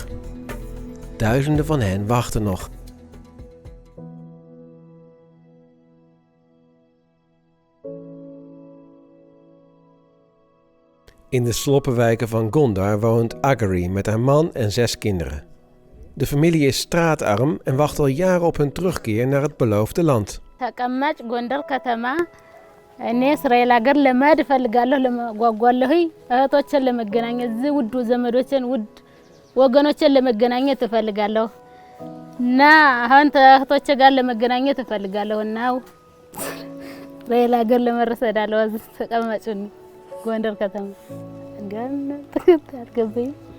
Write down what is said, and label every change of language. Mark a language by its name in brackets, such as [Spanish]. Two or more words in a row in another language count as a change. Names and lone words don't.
[Dutch] Duizenden van hen wachten nog. In de sloppenwijken van Gondar woont Agari met haar man en 6 kinderen. De familie is straatarm en wacht al jaren op hun terugkeer naar het beloofde land. [Amharic] እኔ እስራኤል ሀገር ለመሄድ እፈልጋለሁ ለጓጓለሁ እህቶችን ለመገናኘት እዚህ ውድ ዘመዶችን ውድ ወገኖችን ለመገናኘት እፈልጋለሁ እና አሁን ተህቶቼ ጋር ለመገናኘት እፈልጋለሁና ሌላ ሀገር ለመረሰዳለሁ እዚህ ተቀመጭን ጎንደር ከተማ ገና ተከታተልኩኝ